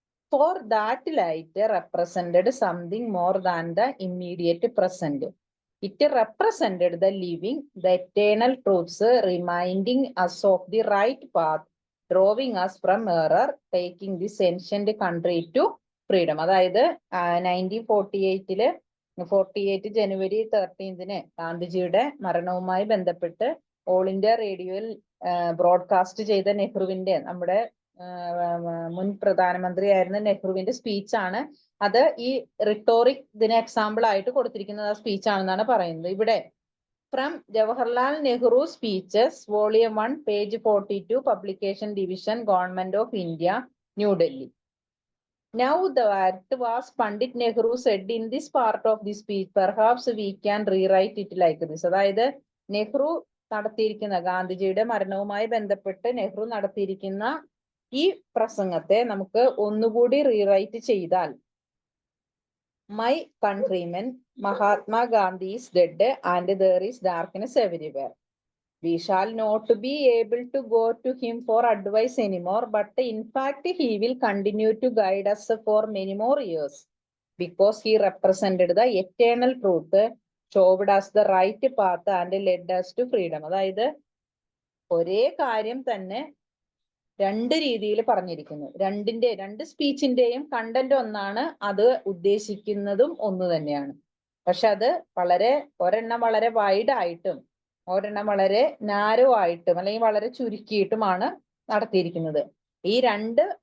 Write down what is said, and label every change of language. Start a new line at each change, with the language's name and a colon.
English: For that light represented something more than the immediate present. It represented the living, the eternal truths, reminding us of the right path, drawing us from error, taking this ancient country to freedom.
Malayalam: അതായത് 1948 ജനുവരി 13 ഗാന്ധിജിയുടെ മരണവുമായി ബന്ധപ്പെട്ട് all India റേഡിയോയിൽ broadcast ചെയ്ത നെഹ്റുവിന്റെ, നമ്മുടെ മുൻ പ്രധാനമന്ത്രിയായിരുന്ന നെഹ്റുവിന്റെ സ്പീച്ചാണ്. അത് ഈ റിട്ടോറിക് ഇതിന് എക്സാമ്പിൾ ആയിട്ട് കൊടുത്തിരിക്കുന്നത് ആ സ്പീച്ച് ആണെന്നാണ് പറയുന്നത്.
English: ഇവിടെ from Jawaharlal Nehru speeches volume 1 page 42 publication division government of India new Delhi. Now that was Pandit Nehru said in this part of the speech, perhaps we can rewrite it like this.
Malayalam: അതായത് നെഹ്റു നടത്തിയിരിക്കുന്ന, ഗാന്ധിജിയുടെ മരണവുമായി ബന്ധപ്പെട്ട് നെഹ്റു നടത്തിയിരിക്കുന്ന ഈ പ്രസംഗത്തെ നമുക്ക് ഒന്നുകൂടി റീറൈറ്റ് ചെയ്താൽ,
English: My countrymen, Mahatma Gandhi is dead and there is darkness everywhere. We shall not be able to go to him for advice anymore, but in fact he will continue to guide us for many more years, because he represented the eternal truth, showed us the right path and led us to freedom.
Malayalam: അതായത് ഒരേ കാര്യം തന്നെ രണ്ട് രീതിയിൽ പറഞ്ഞിരിക്കുന്നു. രണ്ട് സ്പീച്ചിന്റെയും content ഒന്നാണ്, അത് ഉദ്ദേശിക്കുന്നതും ഒന്ന് തന്നെയാണ്. പക്ഷെ അത് ഒരെണ്ണം വളരെ വൈഡ് ആയിട്ടും ഒരെണ്ണം വളരെ നാരോ ആയിട്ടും അല്ലെങ്കിൽ വളരെ ചുരുക്കിയിട്ടുമാണ് നടത്തിയിരിക്കുന്നത്. ഈ രണ്ട്